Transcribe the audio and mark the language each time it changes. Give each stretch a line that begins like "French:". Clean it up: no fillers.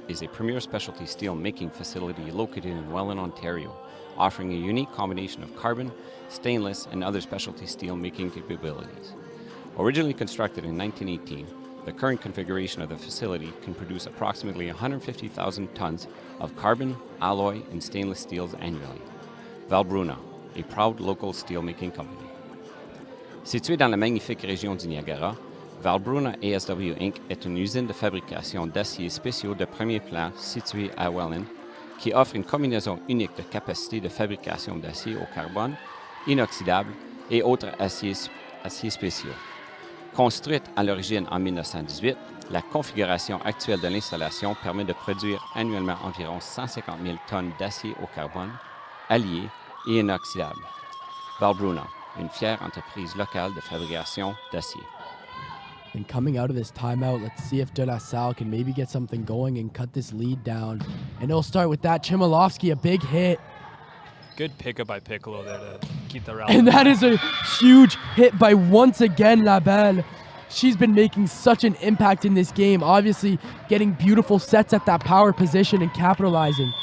English: is a premier specialty steel making facility located in Welland, Ontario, offering a unique combination of carbon, stainless, and other specialty steel making capabilities. Originally constructed in 1918, the current configuration of the facility can produce approximately 150,000 tons of carbon, alloy, and stainless steels annually. Valbruna, a proud local steelmaking company.
French: Située dans la magnifique région du Niagara, Valbruna ASW Inc. est une usine de fabrication d'aciers spéciaux de premier plan située à Welland, qui offre une combinaison unique de capacités de fabrication d'acier au carbone, inoxydable et autres aciers spéciaux. Construite à l'origine en 1918, la configuration actuelle de l'installation permet de produire annuellement environ 150 000 tonnes d'acier au carbone, allié et inoxydable. Valbruna, une fière entreprise locale de fabrication d'acier.
English: And coming out of this timeout, let's see if De La Salle can maybe get something going and cut this lead down. And it'll start with that Chmielowski, a big hit. Good pickup by Piccolo there to keep the rally. And that is a huge hit by, once again, Labelle. She's been making such an impact in this game, obviously getting beautiful sets at that power position and capitalizing.